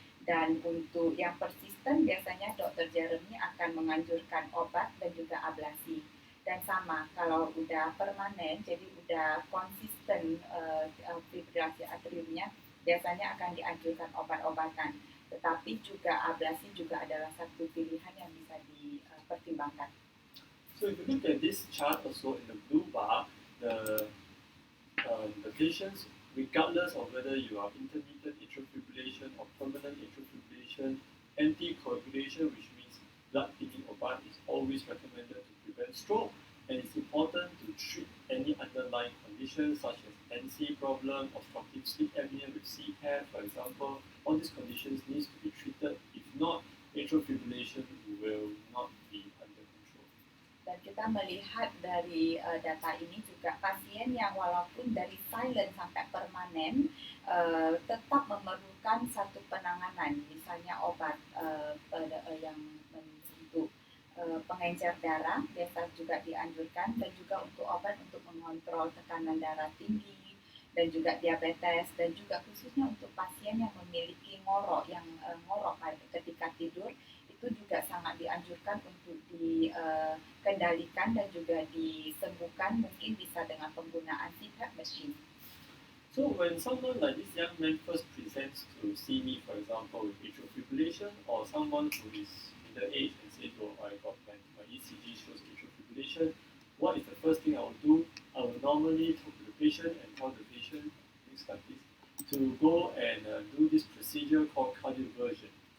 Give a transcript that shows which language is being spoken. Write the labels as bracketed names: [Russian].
[Indonesian] Dan untuk yang persisten, biasanya dokter Jeremy akan menganjurkan obat dan juga ablasi. Dan sama, kalau udah permanen, jadi udah konsisten fibrilasi atriumnya, biasanya akan dianjurkan obat-obatan. Tetapi juga ablasi juga adalah satu pilihan yang bisa dipertimbangkan. [English] So if you look at this chart also in the blue bar, the patients, regardless of whether you are intermittent atrial fibrillation or permanent atrial fibrillation, anticoagulation, which means blood thinning obat, is always recommended to prevent stroke. and it's important to treat any underlying conditions such as NC problem, obstructive sleep apnea with CPAP, for example. All these conditions need to be treated. If not, atrial fibrillation will not be under control. [Indonesian] Dan kita melihat dari data ini juga pasien yang walaupun dari silent sampai permanen tetap memerlukan satu penanganan, misalnya obat yang untuk pengencer darah biasa juga dianjurkan, dan juga untuk obat untuk mengontrol tekanan darah tinggi dan juga diabetes, dan juga khususnya untuk pasien yang memiliki ngorok ketika tidur, itu juga sangat dianjurkan untuk dikendalikan dan juga disembuhkan, mungkin bisa dengan penggunaan CPAP machine. [English] So when someone like this young man first presents to see me, for example, with atrial fibrillation, or someone who is middle age and says, "Oh, I got my ECG shows atrial fibrillation," what is the first thing I will do? I will normally talk to the patient and tell the patient, things like this, to go and do this procedure called cardioversion.